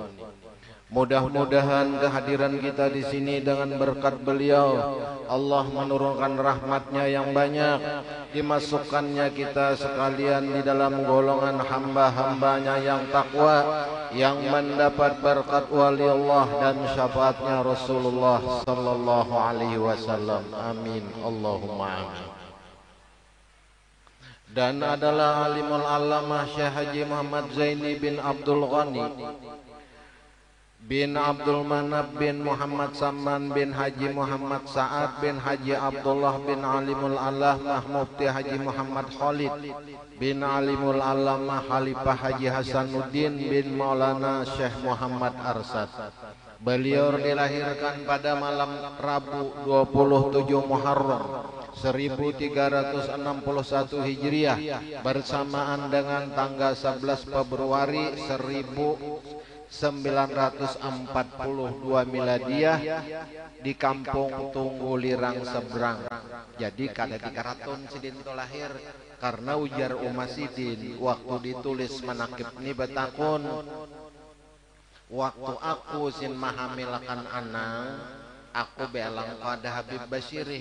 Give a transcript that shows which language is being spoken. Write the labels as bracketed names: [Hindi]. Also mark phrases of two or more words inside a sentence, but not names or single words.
[Indonesian] Mudah-mudahan kehadiran kita di sini dengan berkat beliau, Allah menurunkan rahmatnya yang banyak, dimasukkannya kita sekalian di dalam golongan hamba-hambanya yang takwa, yang mendapat berkat wali Allah dan syafaatnya Rasulullah [Arabic] صلى الله عليه وسلم. آمين، اللهم آمين. [Indonesian] Dan adalah Alimul Allamah Syekh Haji Muhammad Zaini bin Abdul Ghani bin Abdul Manab bin Muhammad Saman bin Haji Muhammad Sa'ad bin Haji Abdullah bin Alimul Allamah Mufti Haji Muhammad Khalid bin Alimul Allamah Khalifah Haji Hasanuddin bin Maulana Syekh Muhammad Arsad. Beliau dilahirkan pada malam Rabu 27 Muharram 1361 Hijriah bersamaan dengan tanggal 11 Februari 1942 Miladiyah di Kampung Tunggu Lirang Seberang. [Banjar] Jadi kada di karaton sidin to lahir, karena ujar umasidin waktu ditulis manakib ni betakun, waktu aku sin mahamilakan anang aku belang pada Habib Basirih.